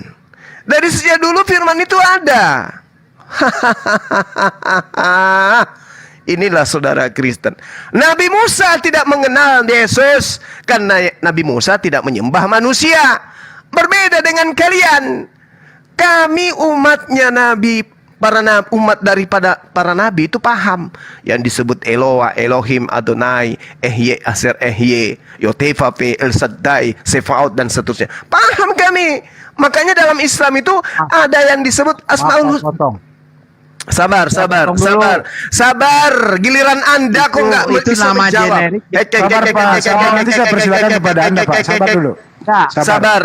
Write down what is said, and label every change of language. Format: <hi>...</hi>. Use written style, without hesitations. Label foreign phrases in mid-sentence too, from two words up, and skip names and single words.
<id>Dari sejak dulu firman itu ada. Inilah saudara Kristen. Nabi Musa tidak mengenal Yesus karena Nabi Musa tidak menyembah manusia. Berbeda dengan kalian. Kami umatnya Nabi, umat daripada para nabi itu paham yang disebut Eloah, Elohim, Adonai, Ehye, Aser Ehye, Yotefape, El Shaddai, Sefaot, dan seterusnya. Paham kami. Makanya dalam Islam itu ada yang disebut Asmaul Husna. Sabar. Giliran Anda kok nggak bisa menjawab. Nanti saya persilakan kepada Anda, Pak. Sabar dulu. Sabar.</id>